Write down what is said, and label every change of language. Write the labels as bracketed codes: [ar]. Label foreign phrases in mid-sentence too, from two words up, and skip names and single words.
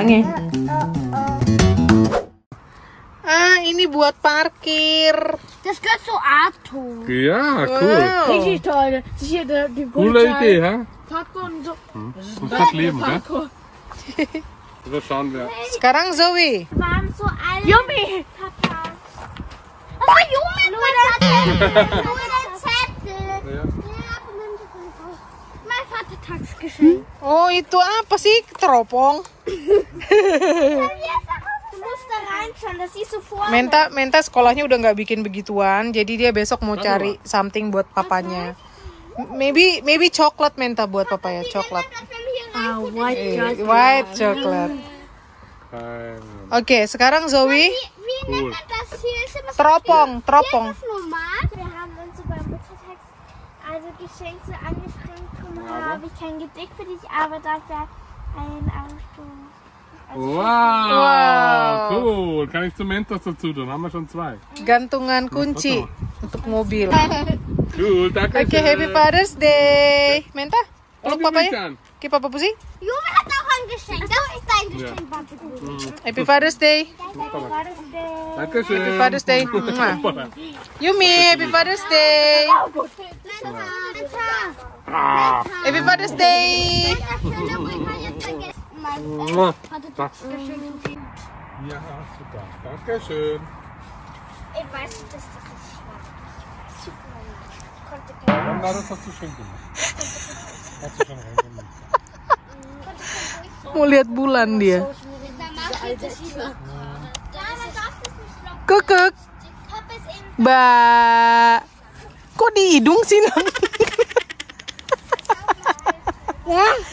[id] Ini buat parkir. [de] Das gehört zu Auto. Ja, cool. Wow. Richtig toll. Das ist hier die Coole Idee, ha? Parkour und so. Das muss das leben, gell? So schauen wir. [id] Sekarang Zoe. [de] Waren so alle. Yummy. Papa. Das war Yummy. Nur der Zettel. Ja. Mein Vatertagsgeschenk. [id] Oh, itu apa sih? Teropong. [de] Du musst da reinschauen, das siehst du vorne. [id] Menta sekolahnya udah nggak bikin begituan, jadi dia besok mau cari something buat papanya. Maybe coklat Menta buat papa ya, coklat. [en] White chocolate. [id] Oke, sekarang Zoe. [de] Wie nennt man das hier? Ist ja was [id] Teropong. [de] normal. Wir haben uns so beim Muttertags Geschenk so angestrengt. Darum habe ich kein Gedicht für dich, aber dafür ein Auto. Wow, cool. Kann ich zu Mentos dazu tun? Haben wir schon zwei. [id] Gantungan kunci untuk mobil. [de] Cool, danke. [en] Oke, Happy Father's Day. [id] Menta, peluk [de] wie [id] papanya. Mikan. Oke, papa pusi. [de] Junge hat auch ein Geschenk. Das ist dein Geschenk, Papa. [en] Happy Father's Day. [de] Dankeschön. [en] Happy Father's Day. Mwah. Yumi, Happy Father's Day. Happy Father's Day. [de] Ja, super. Dankeschön. Ich weiß nicht, dass das ist schwarz. Super. Na, das hast du schön gemacht. Hast du schon reingemacht. [id] Mau lihat bulan dia. Kekek. Ba. Kok di hidung sih, Nang? Ya.